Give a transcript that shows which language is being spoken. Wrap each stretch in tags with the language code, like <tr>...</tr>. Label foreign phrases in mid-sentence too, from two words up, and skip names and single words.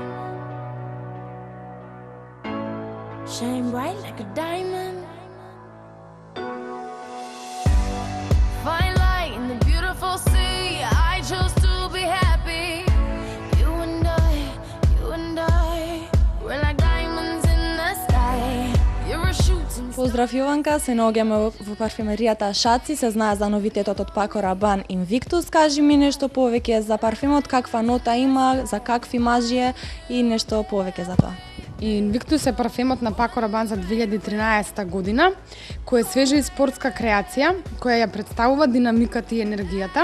<en>Shine bright like a diamond. Fine light in the beautiful sea. I chose to be happy. You and I, we're like diamonds in the sky. You're a shooting star.</en> <mk>Поздрав Јованка, се наоѓаме во парфемеријата Шаци, се знае за новитетот од Paco Rabanne Invictus. Кажи ми нешто повеќе за парфемот, каква нота има, за какви мажи е и нешто повеќе за тоа. Invictus е парфемот на Paco Rabanne за 2013 година, кој е свежа и спортска креација, која ја представува динамиката и енергијата.</mk>